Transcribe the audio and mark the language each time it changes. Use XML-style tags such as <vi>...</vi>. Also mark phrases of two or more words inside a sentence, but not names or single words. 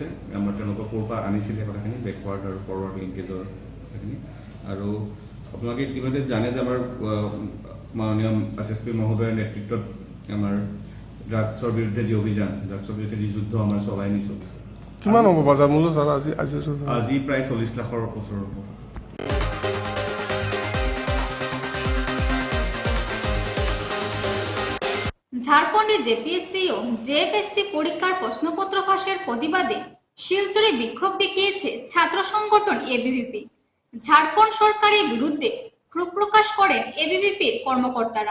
<as>আমাৰ তেওঁলোকৰ ক'ৰ পৰা আনিছিলে কথাখিনি, বেকৱাৰ্ড আৰু</as> <en>forward linkage</en> <as>কথাখিনি। আৰু আপোনালোকে ইতিমধ্যে জানে যে আমাৰ মাননীয় SSP মহোদয়ৰ নেতৃত্বত আমাৰ ড্ৰাগছৰ বিৰুদ্ধে যি অভিযান, ড্ৰাগছৰ বিৰুদ্ধে যি যুদ্ধ আমাৰ চলাই নিছোঁ। কিমান হ'ব বজাৰ মূল্য ছাৰ? আজি প্ৰায় ৪০ লাখৰ ওচৰ হ'ব।</as> <bn>ঝাড়খণ্ডে জেপিএসসি ও জেএফএসসি পরীক্ষার প্রশ্নপত্র ফাঁসের প্রতিবাদে শিলচরে বিক্ষোভ দেখিয়েছে ছাত্র সংগঠন এবিভিপি। ঝাড়খণ্ড সরকারের বিরুদ্ধে ক্ষোভ প্রকাশ করেন এবিভিপির কর্মকর্তারা।</bn>